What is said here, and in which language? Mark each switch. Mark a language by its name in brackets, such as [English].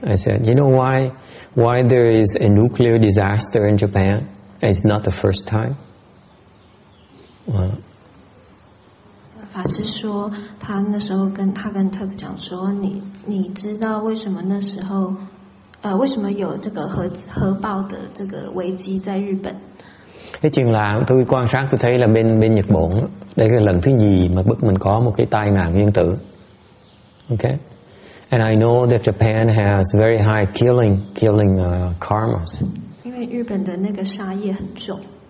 [English] I said, you know why there is a nuclear disaster in Japan? It's not the first time. [Chinese] 法师说，他那时候跟特讲说，你知道为什么那时候为什么有这个核爆的这个危机在日本？ [Vietnamese] Cái chuyện là tôi quan sát tôi thấy là bên Nhật Bản đây là lần thứ nhì mà mình có một cái tai nạn nguyên tử. [English] Okay, and I know that Japan has very high killing karmas. [Chinese] 因为日本的那个杀业很重。